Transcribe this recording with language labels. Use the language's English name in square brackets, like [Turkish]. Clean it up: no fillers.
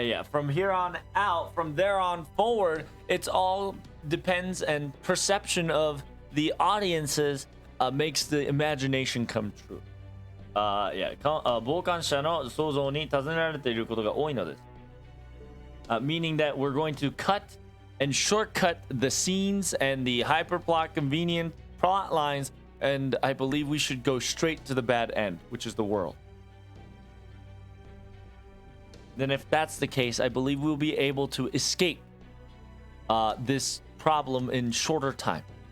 [English] from here on out, from there on forward, it's all depends and perception of the audiences makes the imagination come true. [Japanese] 傍観者の想像に尋ねられていることが多いのです。 [English] Meaning that we're going to cut and shortcut the scenes and the hyperplot convenient plot lines, and I believe we should go straight to the bad end, which is the world. Then if that's the case, I believe we'll be able to escape this problem in shorter time.